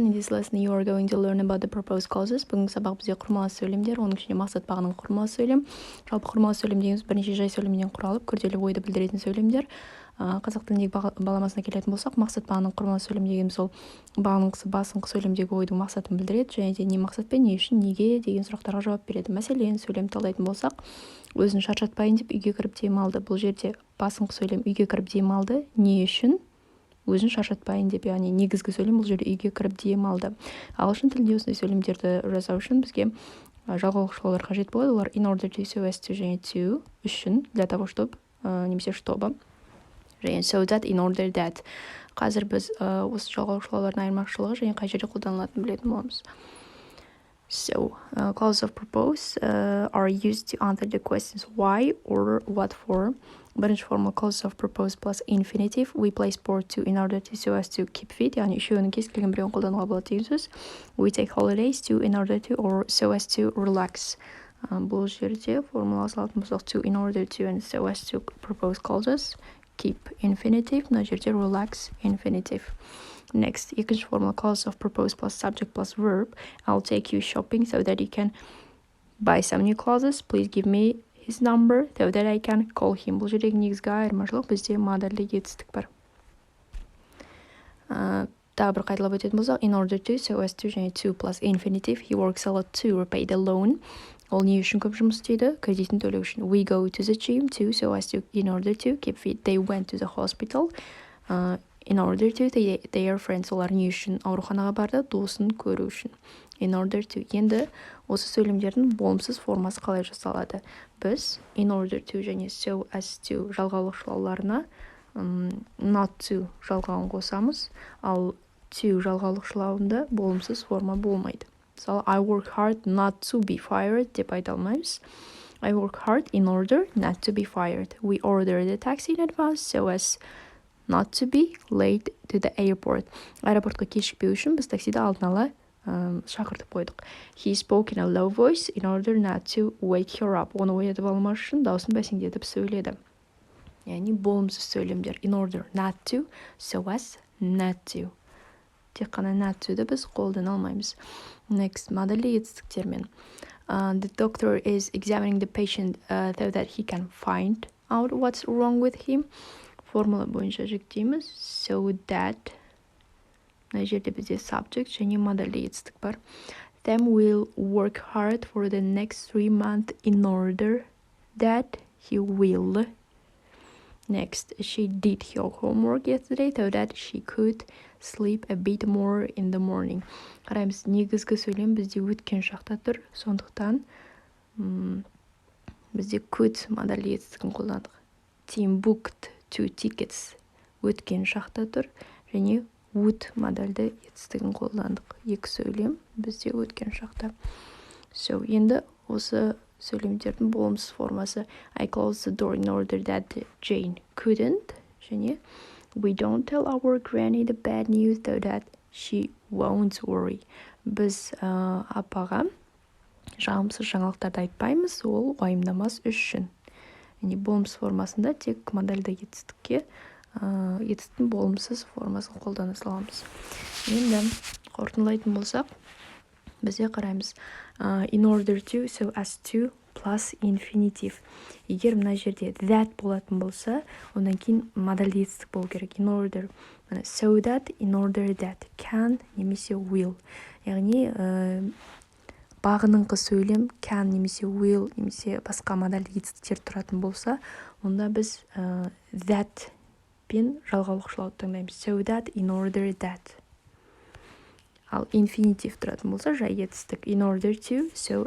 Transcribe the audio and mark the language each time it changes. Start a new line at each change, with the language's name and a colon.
English: In this lesson you are going to learn about the proposed clauses.
Kazakh: Бүгінгі сабақ бізде құрмалас сөйлемдер, оның ішінде мақсат бағыныңқы құрмалас сөйлем. Жалпы құрмалас сөйлем дегеніміз бірнеше жай сөйлемден құралып, күрделі ойды білдіретін сөйлемдер. Қазақ тіліндегі баламасына келетін болсақ, мақсат бағыныңқы құрмалас сөйлем дегеніміз ол бағыныңқысы басыңқы сөйлемдегі ойдың мақсатын білдіреді, және де не мақсатпен, не үшін, неге деген сұрақтарға жауап береді. Мәселен, сөйлем талдайтын болсақ, өзін шаршатпайын деп үйге кіріп демалды. Бұл жерде басыңқы сөйлем үйге кіріп демалды, не үшін? Өзін шаршатпайын деп, яғни негізгі сөйлем бұл жерде үйге кіріп демалды. Ағылшын тілінде осындай сөйлемдерді жасау үшін бізге жалғаулықшылар қажет болады. Олар
English: in order to, so as to
Kazakh: және to үшін,
Russian: для того, чтобы,
Kazakh: немесе
Russian: чтобы,
Kazakh: және
English: so that, in order that.
Kazakh: Қазір біз осы жалғаулықшылардың айырмашылығы және қай жерде қолданылатынын білетін боламыз.
English: So, clauses of propose are used to answer the questions why or what for.
Kazakh: Бірінші формула
English: clauses of propose plus infinitive. We play sport to in order to so as to keep fit.
Kazakh: Яғни үшеуінің кез келген біреуін қолдануға болады деген сөз.
English: We take holidays to in order to or so as to relax.
Kazakh: Бұл жерде формула салатын болсақ
English: to in order to and so as to propose clauses. Keep infinitive.
Kazakh: Мына жерде relax infinitive.
English: Next,
Kazakh: екінші формула
English: clause of propose plus subject plus verb. I'll take you shopping so that you can buy some new clothes. Please give me his number so that I can call him.
Kazakh: Бұл жердегі негізгі айырмашылық бізде модальді етістік бар. Тағы бір қайталап өтетін болсақ,
English: in order to, so as to және to plus infinitive. He works a lot to repay the loan.
Kazakh: Ол не үшін көп жұмыс істейді? Кредитін төлеу үшін.
English: We go to the gym to, so as to, in order to keep fit. They went to the hospital. In order to, they are friends.
Kazakh: Олар не үшін ауруханаға барды? Досын көру үшін.
English: In order to.
Kazakh: Енді осы сөйлемдердің болымсыз формасы қалай жасалады? Біз in order to және so as to жалғаулықшылауларына not to жалғауын қосамыз, ал to жалғаулықшылауында болымсыз форма болмайды. Мысалы,
English: I work hard not to be fired
Kazakh: деп айта алмаймыз.
English: I work hard in order not to be fired. We ordered a taxi in advance so as not to be late to the airport.
Kazakh: Аэропортқа кешікпеу үшін біз таксиді алдын ала шақыртып қойдық.
English: He spoke in a low voice in order not to wake her up.
Kazakh: Оны оятып алмас үшін даусын бәсеңдетіп сөйледі. Яғни болымсыз сөйлемдер.
English: In order not to, so as not to.
Kazakh: Тек қана not to-ді біз қолдана алмаймыз. Next, модальді етістіктермен.
English: The doctor is examining the patient so that he can find out what's wrong with him.
Kazakh: Формула бойынша жүктейміз.
English: So that.
Kazakh: Мына жерде бізде subject және модальді етістік бар.
English: Them will work hard for the next 3 months in order that he will. Next, she did her homework yesterday so that she could sleep a bit more in the morning.
Kazakh: Қараймыз, негізгі сөйлем бізде өткен шақта тұр. Сондықтан бізде could модальді етістігін қолдандық.
English: Tim booked 2 tickets
Kazakh: өткен шақта тұр, және would модальді етістігін қолдандық. Екі сөйлем бізде өткен шақта.
English: So,
Kazakh: енді осы сөйлемдердің болымсыз формасы
English: I closed the door in order that Jane couldn't,
Kazakh: және
English: we don't tell our granny the bad news so that she won't worry.
Kazakh: Біз апаға жағымсыз жаңалықтарды айтпаймыз, ол уайымдамас үшін. Яғни болымсыз формасында тек модальді етістікке етістіктің болымсыз формасын қолдана саламыз. Енді қорытындылайтын болсақ, бізде қараймыз
English: in order to, so as to plus infinitive.
Kazakh: Егер мына жерде that болатын болса, ондан кейін модальді етістік болу керек.
English: In order, so that, in order that, can немесе will.
Kazakh: Яғни бағыныңқы сөйлем can немесе will немесе басқа модальді етістіктер тұратын болса, онда біз that пен жалғаулықшылауды таңдаймыз.
English: So that, in order that.
Kazakh: Ал infinitive тұратын болса, жай етістік.
English: In order to, so